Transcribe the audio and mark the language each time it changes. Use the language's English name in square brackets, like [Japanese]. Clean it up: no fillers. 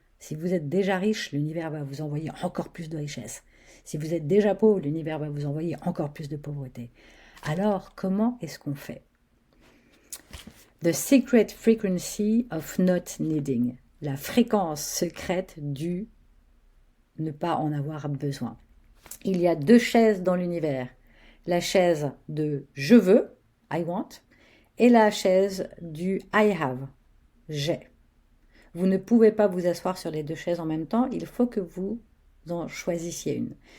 [French] Si vous êtes déjà riche, l'univers va vous envoyer encore plus de richesse. Si vous êtes déjà pauvre, l'univers va vous envoyer encore plus de pauvreté. Alors, comment est-ce qu'on fait? [English] The secret frequency of not needing. [French] La fréquence secrète du ne pas en avoir besoin. Il y a deux chaises dans l'univers. La chaise de je veux, [English] I want, [French] et la chaise du [English] I have, [French] j'ai. Vous ne pouvez pas vous asseoir sur les deux chaises en même temps, il faut que vous en choisissiez une.